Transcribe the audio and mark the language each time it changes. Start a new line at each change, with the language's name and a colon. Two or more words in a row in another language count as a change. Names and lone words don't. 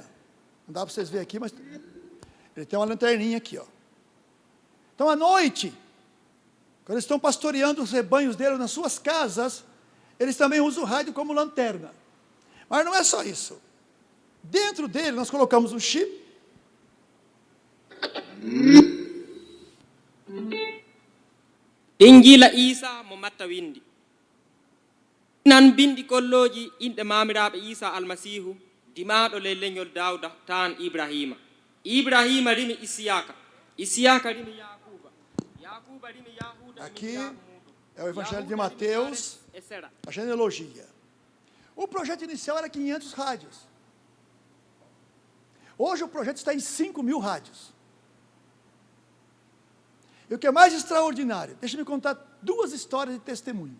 Portuguese: Não dá para vocês verem aqui, mas ele tem uma lanterninha aqui, ó. Então, à noite, quando eles estão pastoreando os rebanhos dele nas suas casas, eles também usam o rádio como lanterna. Mas não é só isso. Dentro dele, nós colocamos um chip.
Fula: Injila Isa mo matta windi. Nan bindi kolloji inde mamiraɓe Isa almasihu dimaɗo le leñol Dawda tan Ibrahima. Ibrahima rimi Isiyaka. Isiyaka rimi Yakuba. Yakuba rimi Yahuda.
Portuguese: Aqui é o Evangelho de Mateus, a genealogia. O projeto inicial era 500 rádios. Hoje o projeto está em 5.000 rádios. E o que é mais extraordinário, deixa eu me contar 2 histórias de testemunho.